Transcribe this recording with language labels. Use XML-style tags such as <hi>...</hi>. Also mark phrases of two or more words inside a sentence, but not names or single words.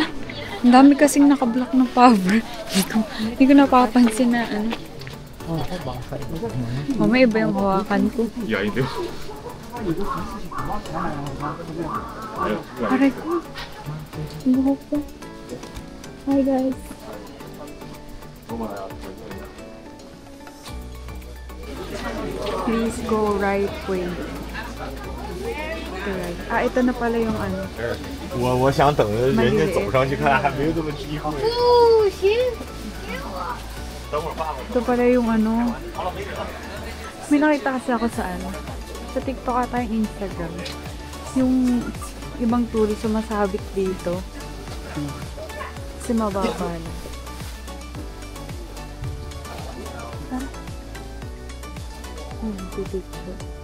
<tl>Ang dami kasing nakablock ng power. Hindi ko napapansin na ano. May iba yung hawakan ko. Aray ko. Ang buhok ko.</tl> <en>Hi guys. Please go right way. Right.</en> <tl>Ito na pala yung ano.</tl> <zh>我想等着人家走上去看，还没有这么机会。等会儿爸爸。</zh> <tl>Ito pala yung ano. May nakita kasi ako sa ano. Sa TikTok ata yung Instagram. Yung ibang tourist sumasabit dito. Kasi mababa na. Pipicture.</tl>